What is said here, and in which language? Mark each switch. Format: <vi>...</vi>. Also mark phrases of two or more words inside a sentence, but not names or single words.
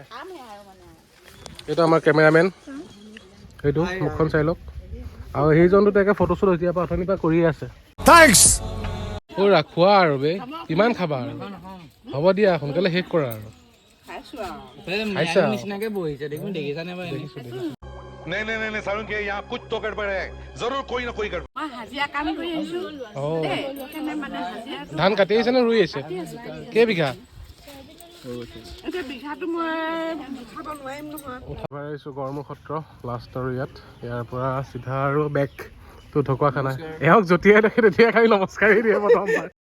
<as>এইটো আমাৰ কেমেৰামেন, সেইটো মুখখন চাই লওক। আৰু সেইজনটো তাকে ফটো শ্বুট এতিয়াৰ পৰা অথনিৰ পৰা কৰিয়ে আছে। খোৱা আৰু বে, কিমান খাবা আৰু? হ'ব দিয়া সোনকালে শেষ কৰা আৰু। নিচিনাকে বহিছে দেখোন, দেখিছানে বাৰু?</as> <hi>नहीं सारुण के यहाँ कुछ तो गड़बड़ है, जरूर कोई ना कोई गड़बड़।</hi> <as>ধান কাটি আহিছে নে ৰুই আহিছে? কেইবিঘা? আহিছোঁ গড়মূৰ সত্ৰ লাষ্ট আৰু ইয়াৰ পৰা চিধা আৰু বেক তো ঢকুৱাখানা। এওঁক যেতিয়াই দেখে তেতিয়াই খালি নমস্কাৰেই দিয়ে প্ৰথমবাৰ।</as>